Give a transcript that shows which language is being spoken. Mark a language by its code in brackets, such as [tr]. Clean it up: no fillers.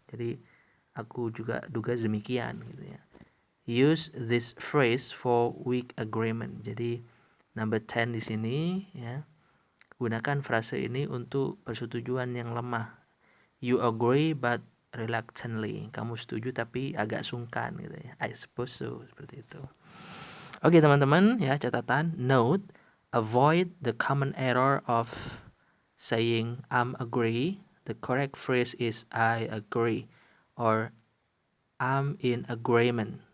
[id] Jadi aku juga duga demikian gitu ya. [en] Use this phrase for weak agreement. [id] Jadi number 10 di sini ya. Gunakan frase ini untuk persetujuan yang lemah. [en] You agree but reluctantly. [id] Kamu setuju tapi agak sungkan gitu ya. [en] I suppose so, [id] seperti itu. Oke, teman-teman ya, catatan. [en] Note, avoid the common error of saying I'm agree. The correct phrase is I agree or I'm in agreement.